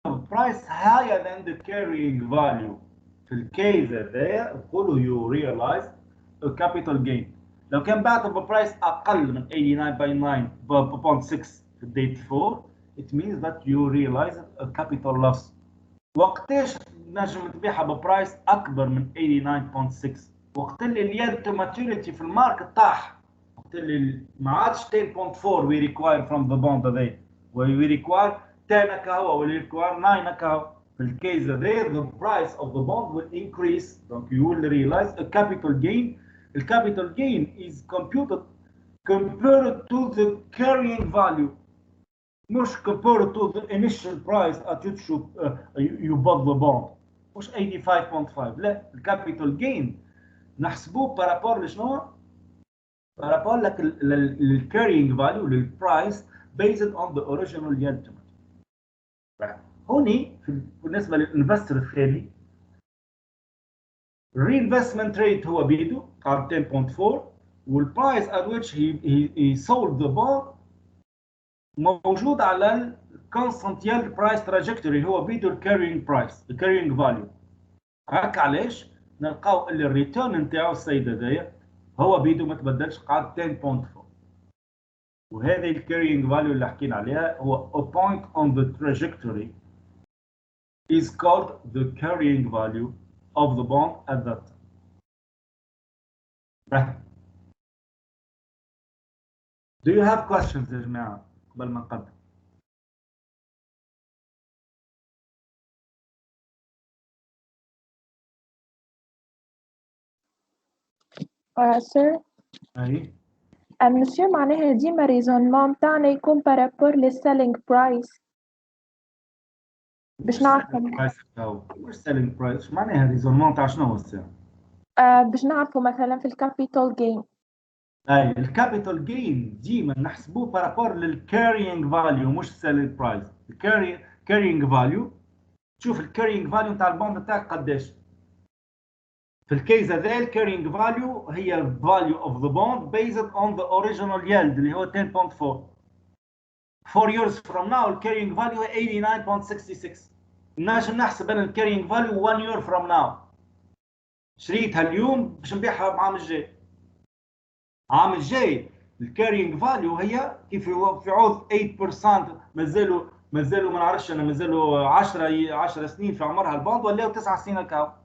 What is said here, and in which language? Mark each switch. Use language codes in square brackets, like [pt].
[en] price higher than the carrying value. [ar] في الكيس هذايا نقولوا [en] you realize a capital gain. [ar] لو كان بعته ببرايس اقل من 89.6 في الديت 4 [en] it means that you realize a capital loss. [ar] وقتاش نجم تبيعها ببرايس اكبر من 89.6؟ وقت اللي اليد تو ماتوريتي في الماركت طاح، وقت اللي ما عادش 10.4 [en] we require from the bond [ar] هذايا، [en] we require 10 [ar] كهو [en] we require 9 [ar] كهو. في الكيس هذايا [en] the price of the bond will increase, donc you will realize a capital gain. The capital gain is computed compared to the carrying value, [ar] مش [en] compared to the initial price at which you bought the bond. [ar] مش 85.5، لا الكابيتال جين نحسبوه بارابور لشنو؟ بارابور لك للكارينج فاليو للبرايس based on the original yield. هوني بالنسبه للانفستر الثاني [en] reinvestment rate [ar] هو بيدو قاعد 10.4 والبرايس [en] at which he sold the bond [ar] موجود على الكونستانت يلد برايس تراجكتوري هو بيدو الكارينج برايس الكارينج فاليو. هكا علاش نلقاو اللي الريتيرن نتاعو السيد هذايا هو بيدو ما تبدلش قاعد 10.4. وهذه الكارينج فاليو اللي حكينا عليها هو [en] a point on the trajectory is called the carrying value of the bond at that time. Do you have questions [ar] يا جماعة قبل ما نقدم؟ سير أي مسيو معناها ديما ريزونمون متاعنا يكون بارابور للسيلينج برايس باش نعرفوا مش سيلينج برايس معناها ريزونمون تاع شنو هو السعر؟ باش نعرفوا مثلا في الكابيتال جين. اي الكابيتال جين ديما نحسبوه بارابور للكارينج فاليو مش سيلينج برايس. الكارينج فاليو تشوف الكارينج فاليو تاع البوند تاعك قداش. في الكيس هذا الكارينج فاليو هي الفاليو اوف ذا بوند بيزد اون ذا اوريجينال يلد اللي هو 10.4. 4 years from now الكارينج فاليو هي 89.66. نجم نحسب انا الكارينج فاليو [en] 1 year from now. [ar] شريتها اليوم باش نبيعها العام الجاي. العام الجاي الكارينج فاليو هي كيف في عوض 8% مازالوا ما نعرفش انا مازالوا 10 سنين في عمرها البوند ولا 9 سنين هكا.